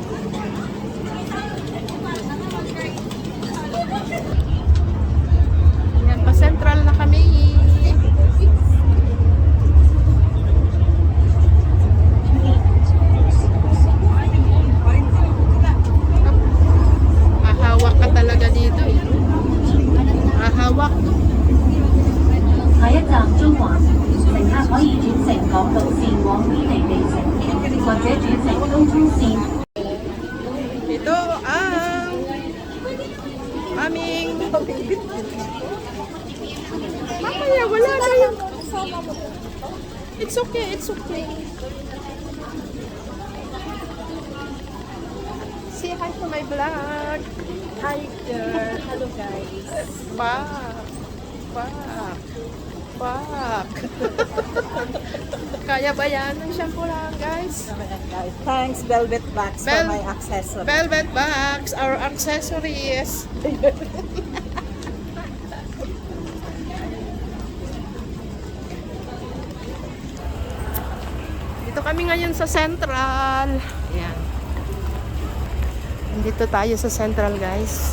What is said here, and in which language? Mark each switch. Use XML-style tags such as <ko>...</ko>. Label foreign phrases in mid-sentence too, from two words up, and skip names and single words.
<tl>Yan, pa-central na kami. Mahawak ka talaga dito eh. Mahawak.</tl> <yue>下一站中環，乘客可以轉乘港島線往堅尼地城，或者轉乘東涌線。</yue> <tl>Ito ang aming mamaya wala na yun.</tl> <en>It's okay, it's okay. Say hi to my vlog. Hi there. Hello guys. Pak.</en> <tl>Kaya ba yan ng shampoo lang, guys?</tl> <en>Thanks Velvet Bags for my accessory. Velvet bags, our accessories.</en> <tl>Dito kami ngayon sa Central. Ayan. Dito tayo sa Central, guys.</tl>